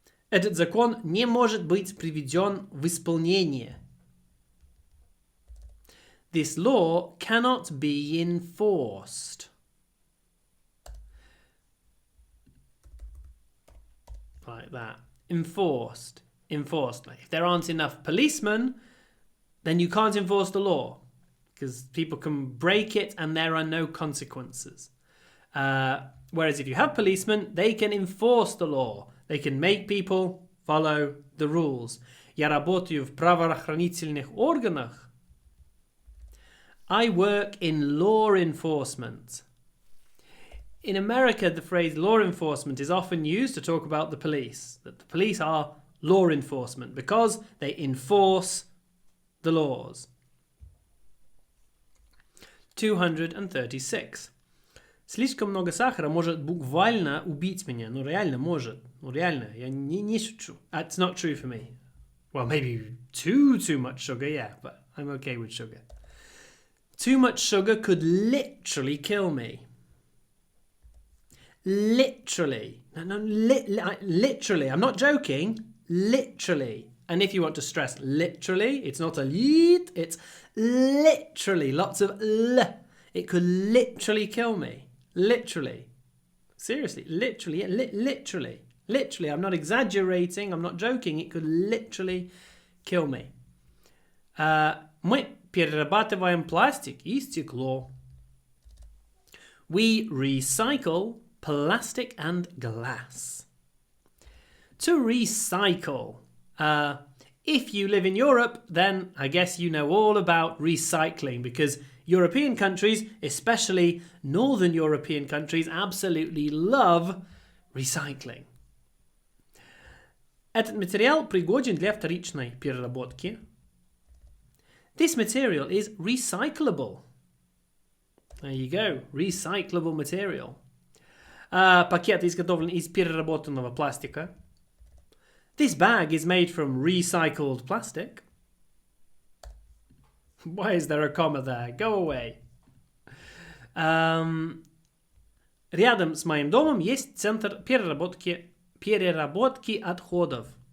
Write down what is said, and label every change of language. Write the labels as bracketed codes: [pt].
[ru] Этот закон не может быть приведен в исполнение. [en] This law cannot be enforced. Like that. Enforced. Enforced. Like if there aren't enough policemen, then you can't enforce the law. Because people can break it and there are no consequences. Whereas if you have policemen, they can enforce the law. They can make people follow the rules. [ru] Я работаю в правоохранительных органах. [en] I work in law enforcement. In America, the phrase law enforcement is often used to talk about the police. That the police are law enforcement because they enforce the laws. 236. [ru] Слишком много сахара может буквально убить меня. Ну, реально может. Ну, реально. Я не шучу. [en] That's not true for me. Well, maybe too much sugar, yeah, but I'm okay with sugar. Too much sugar could literally kill me. Literally. No, literally. I'm not joking. Literally. And if you want to stress literally, it's not a lit, it's literally. Lots of l. It could literally kill me. Literally. Seriously. Literally. Literally. Literally. I'm not exaggerating. I'm not joking. It could literally kill me. [ru] Мы перерабатываем пластик и стекло. [en] We recycle plastic and glass. To recycle. If you live in Europe, then I guess you know all about recycling because European countries, especially Northern European countries, absolutely love recycling. [ru] Этот материал пригоден для вторичной переработки. [en] This material is recyclable. There you go, recyclable material. [ru] Пакет изготовлен из переработанного пластика. [en] This bag is made from recycled plastic. Why is there a comma there? Go away. [ru] Рядом с моим домом есть центр переработки отходов.